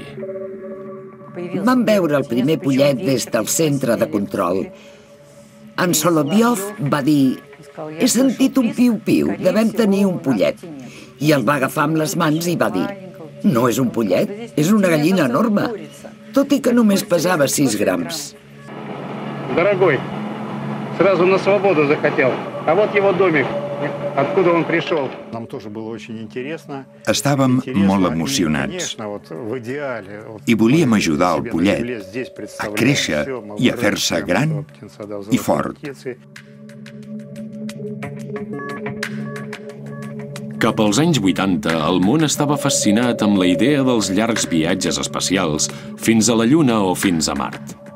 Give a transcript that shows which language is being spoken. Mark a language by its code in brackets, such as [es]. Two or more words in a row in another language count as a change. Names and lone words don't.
[ca] Vam veure el primer pollet des del centre de control. En Solovyov va dir: he sentit un piu-piu, devem tenir un pollet. I el va agafar amb les mans i va dir: no és un pollet, és una gallina enorme, tot i que només pesava 6 grams. [ru] Дорогой, сразу на свободу захотел. А вот его домик. Откуда он пришел? Нам тоже было очень интересно. [ca] Estàvem molt emocionats i volíem ajudar el pollet a créixer i a fer-se gran i fort. Cap als anys 80, el món estava fascinat amb la idea dels llargs viatges espacials fins a la Lluna o fins a Mart.